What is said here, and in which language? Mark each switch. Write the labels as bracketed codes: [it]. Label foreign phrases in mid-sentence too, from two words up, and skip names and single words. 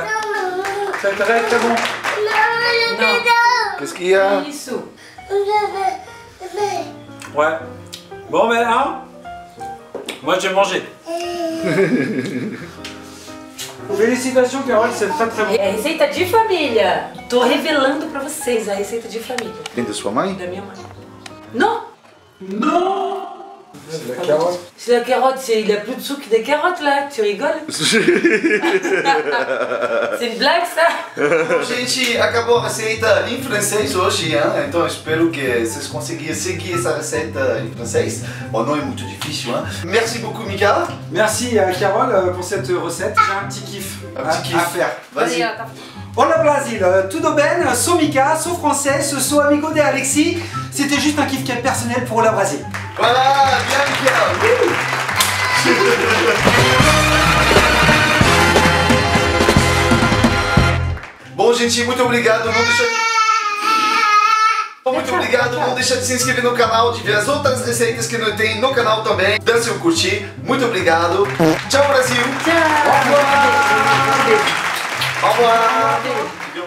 [fr] C'est très très bon. Non. Qu'est-ce qu'il y a? [pt] Isso. [fr] Ouais. Bon ben hein, Moi, je vais manger. Felicitations, Carol, c'est très très bon. [pt] É a receita de família. Tô revelando pra vocês a receita de família. Vem da sua mãe? Da minha mãe. [fr] Non! Non! C'est la carotte. C'est la carotte, il a plus de sucre des carottes là, tu rigoles? C'est une blague ça? [pt] Bom, gente, acabou a receita em francês hoje, hein? Então espero que vocês conseguiram seguir essa receita em francês. Bon, não é muito difícil, hein? [fr] Merci beaucoup, Mika. Merci Carole pour cette recette. J'ai un petit kiff, à faire. Vas-y. [pt] Olá Brasil, tudo bem? Sou Mika, sou français, sou amigo de Alexis. [fr] C'était juste un kiff personnel pour la Brasil. Voilà, bien, Mika. [pt] Bom, gente, muito obrigado. Muito obrigado, não deixa de se inscrever no canal, de ver as outras receitas que nós tem no canal também. Dá seu curtir. Muito obrigado. Tchau, Brasil. Tchau. [fr] Au revoir. Au revoir.